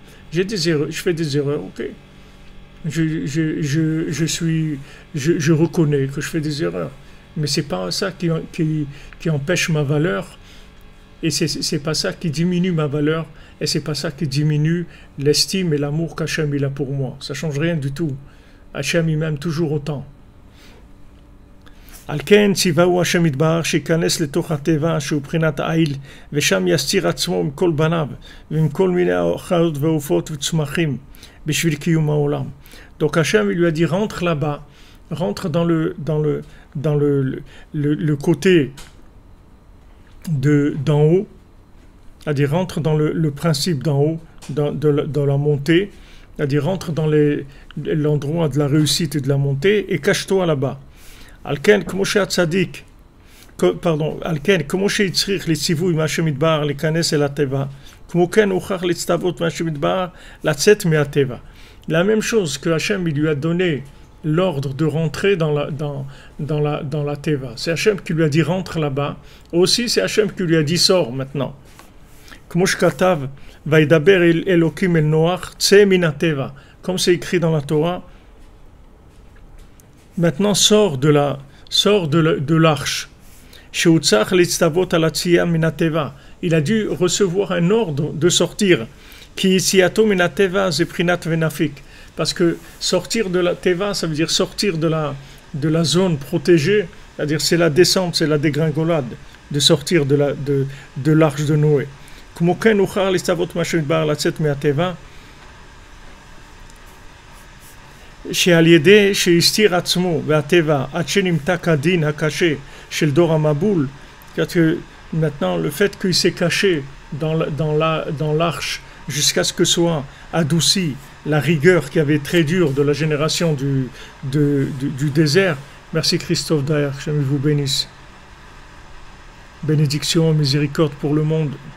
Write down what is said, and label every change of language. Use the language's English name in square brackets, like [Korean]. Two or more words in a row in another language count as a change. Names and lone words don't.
[French] J'ai des erreurs, je fais des erreurs, ok. Je reconnais que je fais des erreurs. Mais c'est pas ça qui empêche ma valeur et c'est pas ça qui diminue ma valeur et c'est pas ça qui diminue l'estime et l'amour qu'Hachem il a pour moi. Ça change rien du tout. Hachem il m'aime toujours autant. [Hebrew] על כן ציווהו השם יתברך שיכנס לתוך הטבע שהוא בחינת העיל ושם יסתיר עצמו עם כל בניו ועם כל מיני חיות ועופות וצמחים בשביל קיום העולם. [French] Donc Hachem il lui a dit rentre là-bas, rentre dans le côté d'en haut, c'est-à-dire rentre dans le principe d'en haut, dans la montée, c'est-à-dire rentre dans l'endroit de la réussite et de la montée et cache-toi là-bas. [Hebrew] על כן, כמו שהצדיק, על כן, כמו שהצריך לציווי מהשם יתברך להיכנס אל הטבע, כמו כן הוכרח להצטוות מהשם יתברך לצאת מהטבע. [French] La même chose que Hachem il lui a donné l'ordre de rentrer dans la teva. C'est Hachem qui lui a dit rentre là-bas. Aussi c'est Hachem qui lui a dit sors maintenant. [Hebrew] כמו שכתב, וידבר אלוקים אל נוח, צא מן הטבע. [French] Comme c'est écrit dans la Torah, maintenant sors de l'arche. Il a dû recevoir un ordre de sortir. Parce que sortir de la teva, ça veut dire sortir de la zone protégée, c'est-à-dire c'est la descente, c'est la dégringolade, de sortir de l'arche de Noé. [Hebrew] שעל ידי שהסתיר עצמו והטבע עד שנמתק הדין הקשה של דור המבול, [French] maintenant le fait qu'il s'est caché dans l'arche jusqu'à ce que soit adouci la rigueur qui avait très dure de la génération du désert. Merci Christophe Daher, que Dieu vous bénisse. Bénédiction, miséricorde pour le monde.